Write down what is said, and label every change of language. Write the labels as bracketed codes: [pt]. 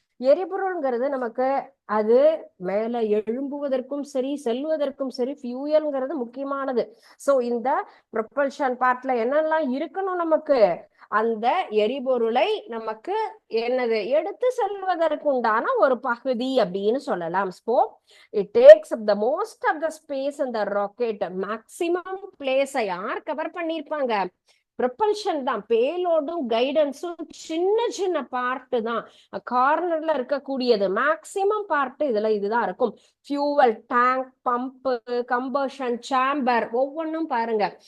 [ta] எரிபொருள்ங்கிறது நமக்கு அது மேல எழும்புவதற்கும் சரி செல்வதற்கும் சரி ஃபியூயல்ங்கிறது முக்கியமானது. சோ இந்த ப்ரொபல்ஷன் பார்ட்ல என்னெல்லாம் இருக்கணும், நமக்கு அந்த எரிபொருளை நமக்கு என்னது எடுத்து செல்வதற்குண்டான ஒரு பகுதி அப்படின்னு சொல்லலாம். [en] So it takes up the most of the space in the rocket. [ta] Maximum பிளேஸை யார் கவர் பண்ணிருப்பாங்க, ப்ரொபல்ஷன் தான். பேலோடும் கைடன்ஸும் சின்ன சின்ன பார்ட்டு தான், கார்னர்ல இருக்கக்கூடியது. மேக்சிமம் பார்ட் இதுல இதுதான் இருக்கும். Fuel tank, pump, combustion chamber ஒவ்வொன்றும் பாருங்க.